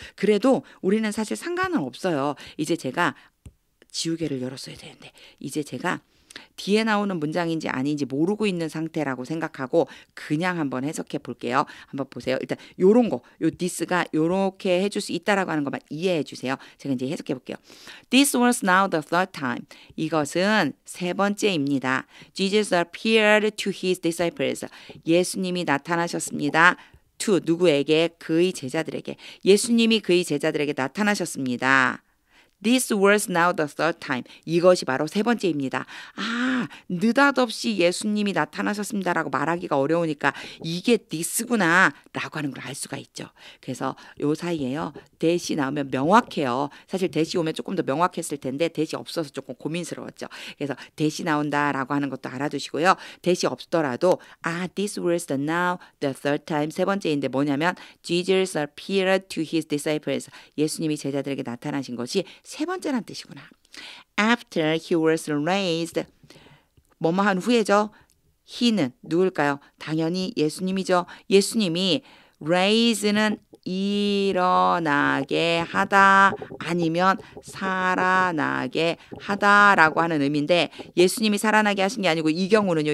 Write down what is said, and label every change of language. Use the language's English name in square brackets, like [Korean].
[Korean] 그래도 우리는 사실 상관은 없어요. 이제 제가 지우개를 열었어야 되는데 이제 제가 뒤에 나오는 문장인지 아닌지 모르고 있는 상태라고 생각하고 그냥 한번 해석해 볼게요. 한번 보세요. 일단 요런 거, 요 this가 요렇게 해줄 수 있다라고 하는 것만 이해해 주세요. 제가 이제 해석해 볼게요. [English] This was now the third time. [Korean] 이것은 세 번째입니다. [English] Jesus appeared to his disciples. [Korean] 예수님이 나타나셨습니다. to 누구에게? 그의 제자들에게. 예수님이 그의 제자들에게 나타나셨습니다. [English] This was now the third time. [Korean] 이것이 바로 세 번째입니다. 느닷없이 예수님이 나타나셨습니다라고 말하기가 어려우니까 이게 this구나 라고 하는 걸 알 수가 있죠. 그래서 요 사이에요. 대시 나오면 명확해요. 사실 대시 오면 조금 더 명확했을 텐데 대시 없어서 조금 고민스러웠죠. 그래서 대시 나온다라고 하는 것도 알아두시고요. 대시 없더라도 [English] this was the now the third time [Korean] 세 번째인데 뭐냐면 [English] Jesus appeared to his disciples. [Korean] 예수님이 제자들에게 나타나신 것이 세 번째란 뜻이구나. [English] After he was raised. [Korean] 뭐뭐 한 후에죠. he는 누굴까요? 당연히 예수님이죠. 예수님이 raise는 일어나게 하다 아니면 살아나게 하다라고 하는 의미인데 예수님이 살아나게 하신 게 아니고 이 경우는요.